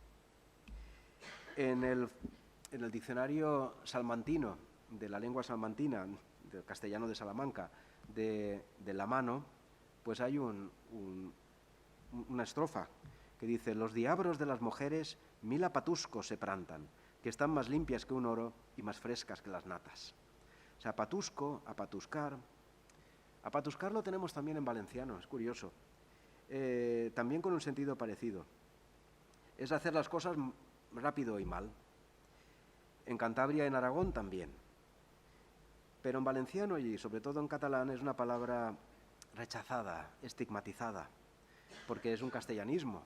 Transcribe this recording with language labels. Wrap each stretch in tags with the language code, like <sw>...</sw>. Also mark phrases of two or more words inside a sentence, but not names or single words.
<es>En el diccionario salmantino, de la lengua salmantina, del castellano de Salamanca, de la mano, pues hay una estrofa que dice: los diablos de las mujeres 1000 apatuscos se prantan, que están más limpias que un oro y más frescas que las natas. O sea, apatusco, apatuscar. Apatuscar lo tenemos también en valenciano, es curioso. También con un sentido parecido. Es hacer las cosas rápido y mal. En Cantabria y en Aragón también. Pero en valenciano y sobre todo en catalán es una palabra rechazada, estigmatizada, porque es un castellanismo.</es>